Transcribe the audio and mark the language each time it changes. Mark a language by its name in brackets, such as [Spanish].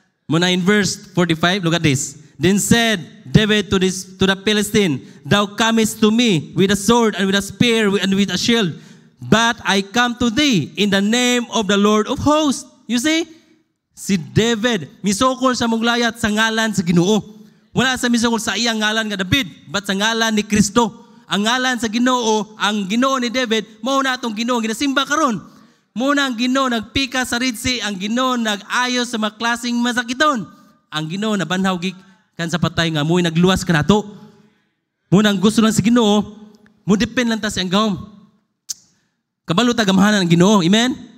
[English] Muna in verse 45, look at this. Then said David to the Philistine, thou comest to me with a sword and with a spear and with a shield, but I come to thee in the name of the Lord of hosts. You see? [Cebuano] Si David, misukol sa Goliath sa ngalan sa Ginoo. Wala sa misukol sa iyang ngalan nga David, but sa ngalan ni Kristo. ang ngalan sa Ginoo, ang Ginoo ni David, mao na atong Ginoo ginasimba karon. Muna ang Ginoo nagpika sa Red Sea, ang Ginoo nag-ayos sa mga klaseng masakiton. Ang Ginoo nabanhaw gikan sa patay nga mo'y nagluwas kanato. Muna ang gusto lang sa Ginoo, mo depend lang ta sa gahom. Kabalo ta gamahanan ang Ginoo. Amen.